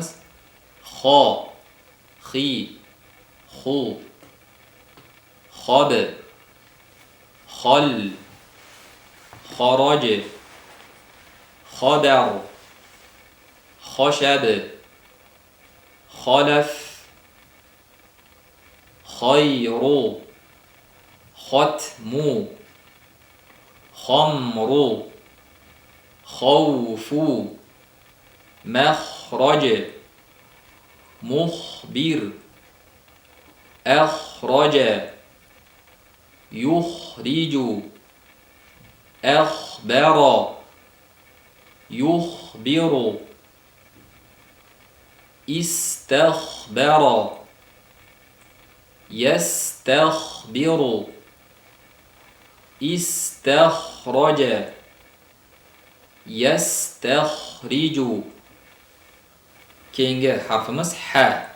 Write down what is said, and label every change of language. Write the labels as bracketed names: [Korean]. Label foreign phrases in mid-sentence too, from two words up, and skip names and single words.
[Arabic] خا، خي، خو، خد، خل، خرج، خدر، خشب، خلف, خير، ختم، خمر، خوف, مخرج مخبر أخرج يخرج أخبر يخبر استخبر يستخبر استخرج يستخرج. [Uzbek] Keyingi harfimiz ha.